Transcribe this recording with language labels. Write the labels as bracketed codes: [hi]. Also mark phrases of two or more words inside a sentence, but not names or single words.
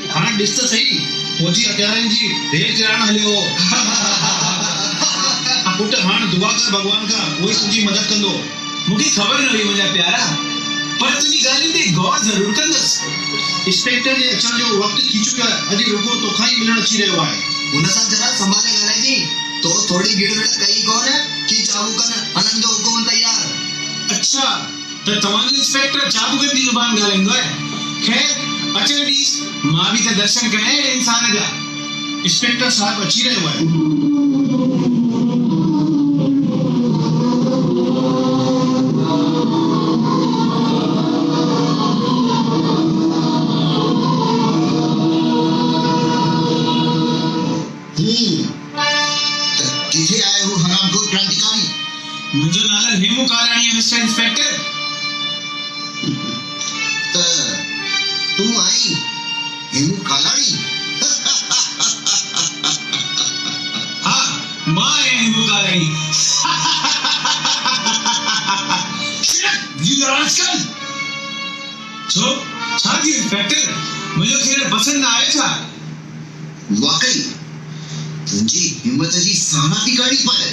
[sd] हाणे ॾिस त सही, फौजी हथियारनि जी रेल किराइण हलियो हो। पुट हाणे दुआ कर भगवान खां, उहो ई तुंहिंजी मदद कंदो। मूंखे ख़बर न हुई मुंहिंजा प्यारा, पर तुंहिंजी ॻाल्हियुनि ते गौर ज़रूर कंदुसि। इंस्पेक्टर जे अचण जो वक़्तु थी चुकियो आहे। अॼु रुॻो तोखां ई मिलण अची रहियो आहे। हुन सां जरा संभाले ॻाल्हाइजी। तो थोड़ी गिड़गिड़ कई कोन कि चाबुकनि हणण जो हुकुम तैयार। अच्छा, त तव्हांजो इंस्पेक्टर चाबुकनि जी ज़ुबान ॻाल्हाईंदो आहे। ख़ैर अचण ॾीस, मां बि त दर्शन कयां अहिड़े इंसान जा। इंस्पेक्टर साहब अची रहियो आहे। किथे आए हो हरामखोर क्रांतिकारी? मुंहिंजो नालो हेमू कालाणी है मिस्टर इंस्पेक्टर। त तू आई हेमू कालाणी? हाँ, मां आहियां हेमू कालाणी। [en] You rascal! [sd] छो छा थी इंस्पेक्टर, मुंहिंजो खेल पसंदि न आयो छा? वाकई तुंहिंजी हिम्मत जी साना थी काढ़ी पाए।